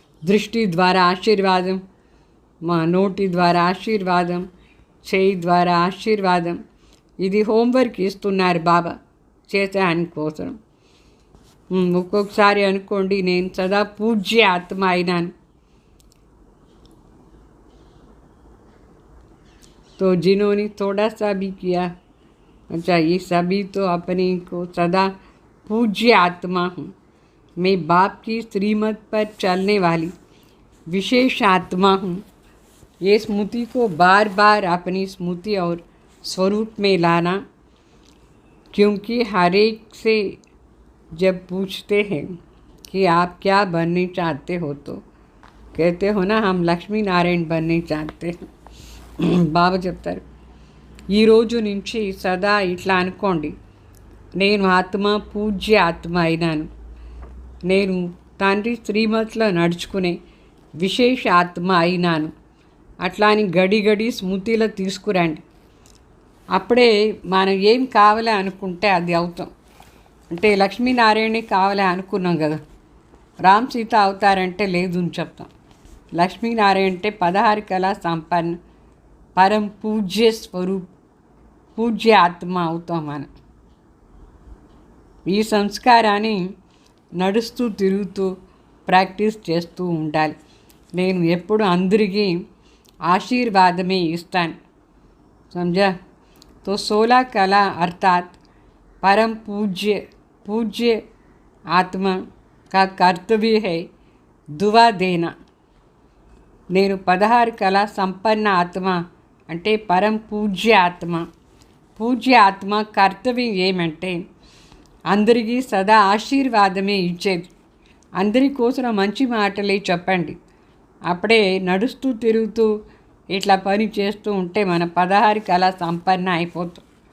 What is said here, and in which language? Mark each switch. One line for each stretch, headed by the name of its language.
Telugu: దృష్టి ద్వారా ఆశీర్వాదం, మా నోటి ద్వారా ఆశీర్వాదం, చేయి ద్వారా ఆశీర్వాదం. ఇది హోంవర్క్ ఇస్తున్నారు బాబా చేసేదాని కోసం. ఒక్కొక్కసారి అనుకోండి, నేను సదా పూజ్య ఆత్మ అయినాను.
Hindi: तो जिन्होंने थोड़ा सा भी किया, अच्छा ये सभी तो अपने को सदा पूज्य आत्मा हूँ. मैं बाप की श्रीमत पर चलने वाली विशेष आत्मा हूँ. ये स्मृति को बार बार अपनी स्मृति और स्वरूप में लाना, क्योंकि हर एक से जब पूछते हैं कि आप क्या बनने चाहते हो, तो कहते हो ना हम लक्ष्मी नारायण बनने चाहते हैं.
Telugu: బాబా చెప్తారు, ఈరోజు నుంచి సదా ఇట్లా అనుకోండి, నేను ఆత్మ పూజ్య ఆత్మ అయినాను. నేను తండ్రి శ్రీమతిలో నడుచుకునే విశేష ఆత్మ అయినాను. అట్లా అని గడి గడి స్మృతిలో తీసుకురండి. అప్పుడే మనం ఏం కావాలని అనుకుంటే అది అవుతాం. అంటే లక్ష్మీనారాయణే కావాలని అనుకున్నాం కదా, రామ్ సీత అవుతారంటే లేదు అని చెప్తాం. లక్ష్మీనారాయణ అంటే 16 కళా సంపన్న పరం పూజ్య స్వరూప్ పూజ్య ఆత్మ అవుతాం మనం. ఈ సంస్కారాన్ని నడుస్తూ తిరుగుతూ ప్రాక్టీస్ చేస్తూ ఉండాలి. నేను ఎప్పుడు అందరికీ ఆశీర్వాదమే ఇస్తాను.
Hindi: समझा? तो 16 कला अर्थात परम पूज्य आत्मा का कर्तव्य है दुआ देना.
Telugu: నేను 16 కళా సంపన్న ఆత్మ అంటే పరం పూజ్య ఆత్మ. పూజ్య ఆత్మ కర్తవ్యం ఏమంటే అందరికీ సదా ఆశీర్వాదమే ఇచ్చేది. అందరి కోసం మంచి మాటలే చెప్పండి. అప్పుడే నడుస్తూ తిరుగుతూ ఇట్లా పని చేస్తూ ఉంటే మన 16 కళా సంపన్న అయిపోతాం.